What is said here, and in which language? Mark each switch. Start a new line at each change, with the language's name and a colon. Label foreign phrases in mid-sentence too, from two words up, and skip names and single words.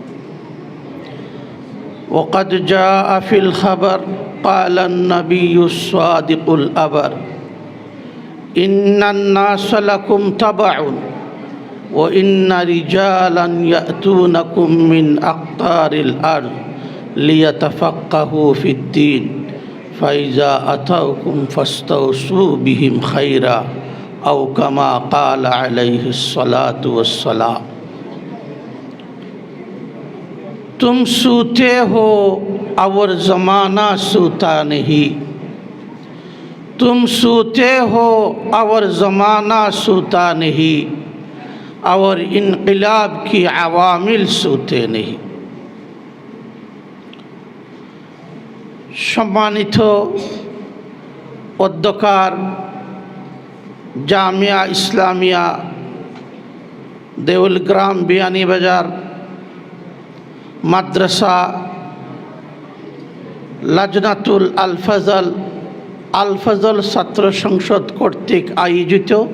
Arabic: وقد جاء في الخبر قال النبي الصادق الأبر إن الناس لكم تبع وإن رجالا يأتونكم من أقطار الأرض ليتفقهوا في الدين فإذا أتوكم فاستوصوا بهم خيرا أو كما قال عليه الصلاة والسلام.
Urdu: تم سوتے ہو اور زمانہ سوتا نہیں، تم سوتے ہو اور زمانہ سوتا نہیں اور انقلاب کی عوامل سوتے نہیں.
Bangla: সম্মানিত অধ্যকার জামিয়া ইসলামিয়া দেউলগ্রাম বিয়ানীবাজার মাদ্রাসা লাজনাতুল আল ফজল ছাত্র সংসদ কর্তৃক আয়োজিত